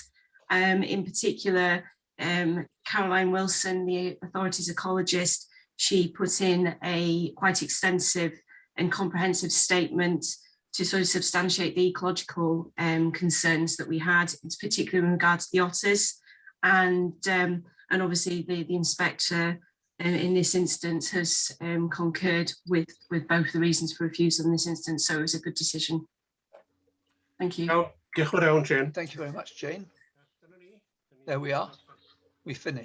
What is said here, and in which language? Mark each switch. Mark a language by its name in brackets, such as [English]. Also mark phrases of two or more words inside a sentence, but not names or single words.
[English] In particular, Caroline Wilson, the authorities ecologist, she put in a quite extensive and comprehensive statement to sort of substantiate the ecological concerns that we had, particularly in regard to the otters, and obviously the inspector in this instance has concurred with both the reasons for refusal in this instance, so it was a good decision. Thank you. [Welsh] Diolch yn fawr iawn, Jane. [English] Thank you very much, Jane. There we are. We finished.